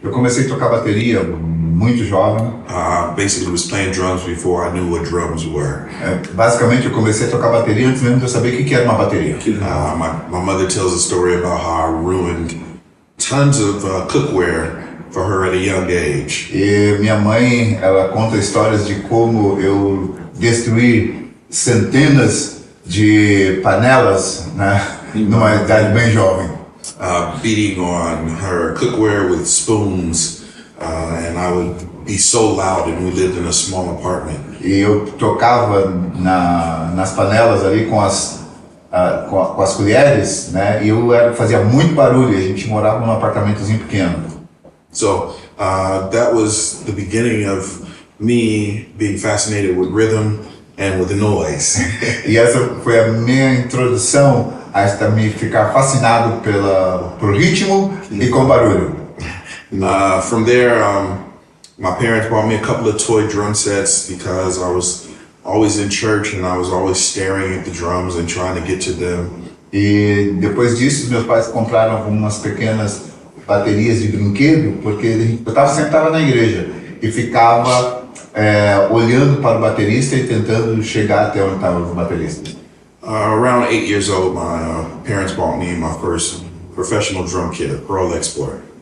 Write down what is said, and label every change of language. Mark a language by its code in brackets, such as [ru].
[pt] Eu comecei a tocar bateria muito jovem. [en] Basically was playing drums before I knew what drums were. [pt] Basicamente eu comecei a tocar bateria antes mesmo de eu saber o que era uma bateria. [en] My mother tells a story about how I ruined tons of cookware for her at a young age. [pt] E minha mãe, ela conta histórias de como eu destruí centenas de panelas, né, numa idade bem jovem. [en] Beating on her cookware with spoons, and I would be so loud, and we lived in a small apartment. [pt] E eu tocava nas panelas ali com as colheres, né? E eu fazia muito barulho. A gente morava num apartamentozinho pequeno. [en] So that was the beginning of me being fascinated with rhythm and with the noise. [pt] E essa foi a minha introdução a me ficar fascinado por ritmo e com barulho. [en] From there, my parents bought me a couple of toy drum sets because I was always in church and I was always staring at the drums and trying to get to them. [pt] E depois disso, meus pais compraram algumas pequenas baterias de brinquedo, porque eu sempre estava na igreja e ficava olhando para o baterista e tentando chegar até onde estavam os bateristas. [en] Around 8 years old, my parents bought me my first professional drum kit, a Pearl Export.